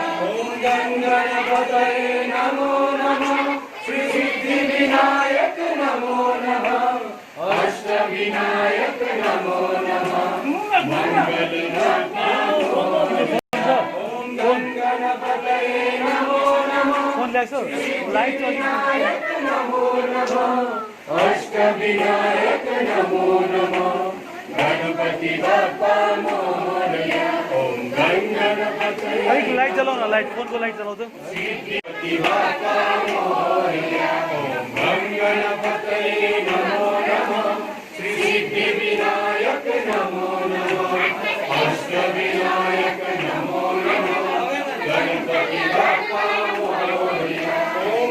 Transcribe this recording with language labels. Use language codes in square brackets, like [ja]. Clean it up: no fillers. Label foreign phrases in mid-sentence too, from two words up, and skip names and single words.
[sa] ओम गणपतये नमो नमः, सिद्धिविनायक अष्टविनायक नमो नमः मंगल ओम गणपतये नमो नमः [ne] फोन ल्याएको लाइट [sa] विनायक नमो नमः अष्टविनायक नमो नमः [mr] गणपति बाप्पा मोरया [sa] ओम गणपतये [ne] अलिक लाइट जलाउन लाइट फोनको लाइट जलाउँछ [mr] गणपति बाप्पा मोरया [sa] ओम गणपतये नमो नमः श्री सिद्धि विनायक नमो नमः अष्टविनायक नमो नमः [mr] गणपति बाप्पा मोरया [sa] ओम